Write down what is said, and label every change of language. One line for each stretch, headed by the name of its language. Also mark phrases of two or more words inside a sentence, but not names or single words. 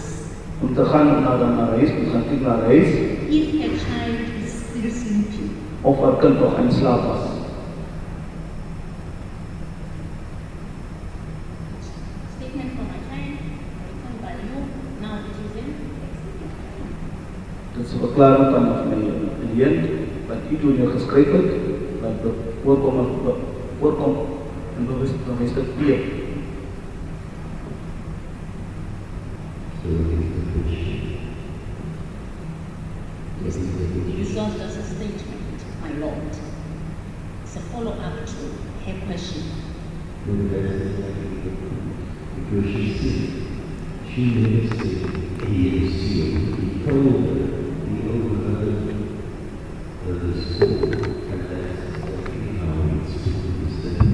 Afrikaans: Om te gaan na huis, te gaan kyk na haar huis,
English: if her child is still sleeping.
Afrikaans: of haar kind nog in slaap was.
English: Statement from my client, written by you, now it is in Exhibit P.
Afrikaans: Dit is 'n verklaring van my cliënt wat u toen jou geskryf het, wat voorkom in bewusstuk P.
English: So it is the question. This is not just a statement, my lord. It's a follow-up to her question. Because she never said he assumed, he told her, he overheard the school, and that's exactly how it's to understand.